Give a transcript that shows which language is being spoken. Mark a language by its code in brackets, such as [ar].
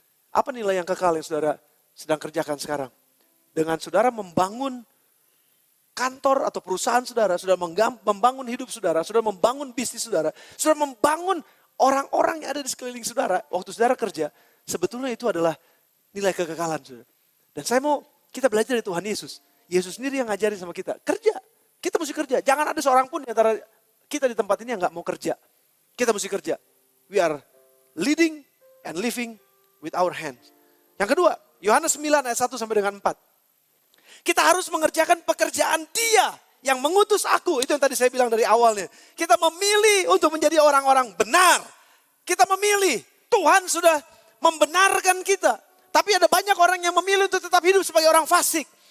[id] Apa nilai yang kekal yang saudara sedang kerjakan sekarang? Dengan saudara membangun kantor atau perusahaan saudara, sudah membangun hidup saudara, sudah membangun bisnis saudara, sudah membangun orang-orang yang ada di sekeliling saudara. Waktu saudara kerja, sebetulnya itu adalah nilai kekekalan saudara. Dan saya mau kita belajar dari Tuhan Yesus. Yesus sendiri yang ngajarin sama kita, kerja. Kita mesti kerja. Jangan ada seorang pun di antara kita di tempat ini yang gak mau kerja. Kita mesti kerja. [en] We are leading and living with our hands. [id] Yang kedua, Yohanes 9 ayat 1 sampai dengan 4. Kita harus mengerjakan pekerjaan Dia yang mengutus aku. Itu yang tadi saya bilang dari awalnya. Kita memilih untuk menjadi orang-orang benar. Kita memilih. Tuhan sudah membenarkan kita. Tapi ada banyak orang yang memilih untuk tetap hidup sebagai orang fasik.